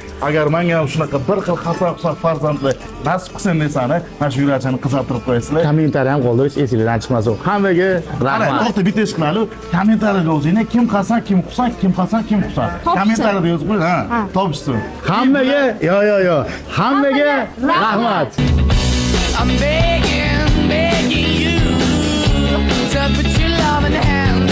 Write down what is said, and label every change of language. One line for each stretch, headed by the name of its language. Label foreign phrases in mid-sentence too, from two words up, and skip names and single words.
Uzbek: Agar menga ham shunaqa bir xil Hasan-Husan farzandli nasib qilsin desani, mana shu yurachani qisartirib qo'yasizlar. Kommentariy ham qoldirish esingizdan chiqmasin. Hammaga rahmat. To'xta, bitta ish qilaylik. Kommentariyga yozinglar. Kim Hasan, kim Husan, kim Hasan, kim Husan. Kommentariyada yozib qo'ying, ha. Topishsin. Hammaga, yo. Hammaga rahmat.
English: I'm begging you to put your love in the hand.